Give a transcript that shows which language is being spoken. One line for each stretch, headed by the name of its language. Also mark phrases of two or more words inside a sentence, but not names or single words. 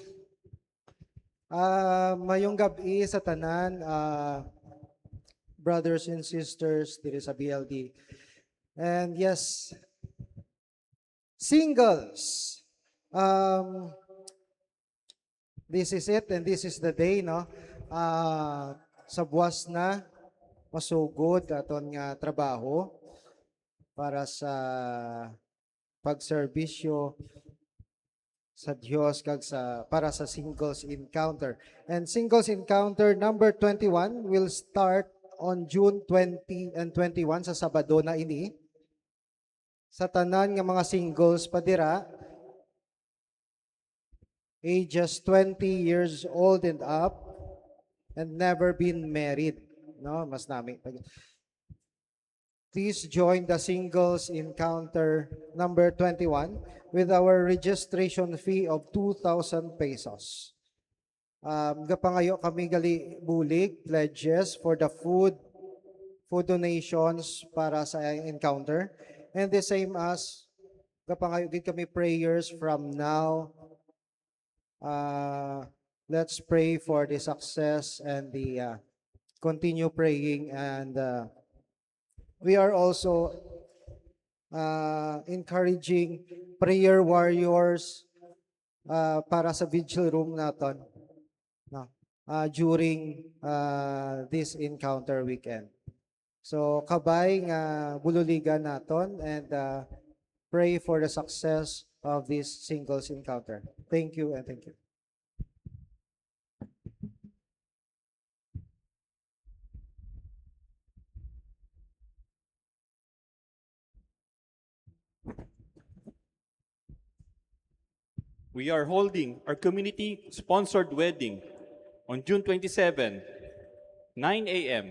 Hiligaynon: Mayong gabi sa tanan,
English: brothers and sisters
Hiligaynon: diri sa BLD.
English: And yes, singles. This is it and this is the day, no?
Hiligaynon: Sa buwas na masugod aton nga trabaho para sa pagserbisyo sa Dios kag para sa Singles Encounter.
English: And Singles Encounter number 21 will start on June 20 and 21
Hiligaynon: sa Sabado na ini. Sa tanan nga mga singles padira,
English: ages 20 years old and up and never been married, no?
Hiligaynon: Mas nami.
English: Please join the Singles Encounter number 21 with our registration fee of 2,000 pesos.
Hiligaynon: Gapangayo kami gali bulig pledges
English: for the food donations
Hiligaynon: para sa encounter.
English: And the same as
Hiligaynon: gapangayo gid kami
English: prayers from now. Let's pray for the success and the continue praying, and we are also encouraging prayer warriors
Hiligaynon: para sa
English: vigil room
Hiligaynon: naton no,
English: during this encounter weekend. So
Hiligaynon: kabay nga bululigan naton
English: and pray for the success of this singles encounter. Thank you and thank you. We are holding our community-sponsored wedding on June 27, 9 a.m.